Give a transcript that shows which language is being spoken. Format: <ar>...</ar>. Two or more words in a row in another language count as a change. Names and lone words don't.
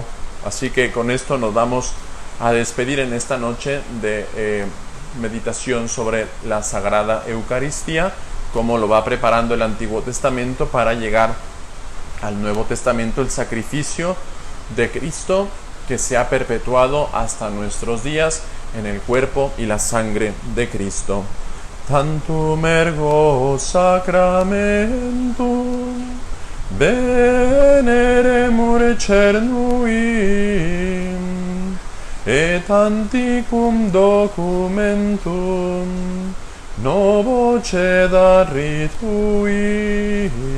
<es>Así que con esto nos vamos a despedir en esta noche de meditación sobre la Sagrada Eucaristía, cómo lo va preparando el Antiguo Testamento para llegar al Nuevo Testamento, el sacrificio de Cristo que se ha perpetuado hasta nuestros días en el cuerpo y la sangre de Cristo.</es> <la>Tantum ergo sacramentum veneremur cernuim, et antiquum documentum novo cedat rituim,</la>